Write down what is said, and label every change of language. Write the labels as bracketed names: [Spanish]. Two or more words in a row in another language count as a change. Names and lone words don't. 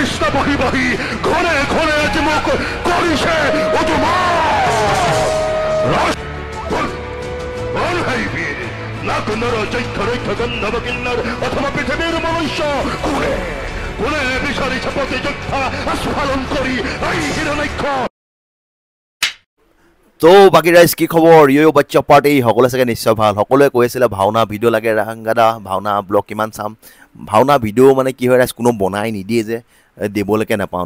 [Assamese] বহি বহি ঘনে ঘনে আজি মোক কৰিছে নাগনৰ যজ্ঞ ৰক্ষ গন্ধব কিন্নর অথবা পৃথিবীর মনুষ্য কোনে কোনে বিচাৰিছে প্ৰতিযোদ্ধা আস্ফালন কৰি এই হিৰণ্যক্ষ। তো বাকী ৰাইজ কি খবৰ? ইয়ো বাচ্চা পাৰ্টি সকলোৱে চাগে নিশ্চয় ভাল। সকলোৱে কৈ আছিলে ভাওনা ভিডিঅ' লাগে ৰাংগাদা, ভাওনা ব্লগ কিমান চাম। ভাওনা ভিডিঅ' মানে কি হয় ৰাইজ, কোনো বনাই নিদিয়ে যে, দিবলৈকে নাপাওঁ।